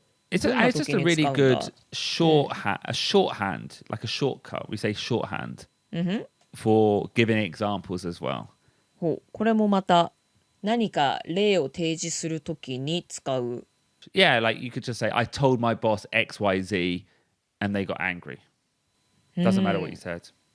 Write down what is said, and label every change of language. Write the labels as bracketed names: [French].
[English] It's just a really good shorthand, like a shortcut. We say shorthand for giving examples as well. [Japanese] ほう、これもまた何か例を提示するときに使う。 [English] Yeah, like you could just say, I told my boss XYZ and they got angry. Doesn't matter what you said.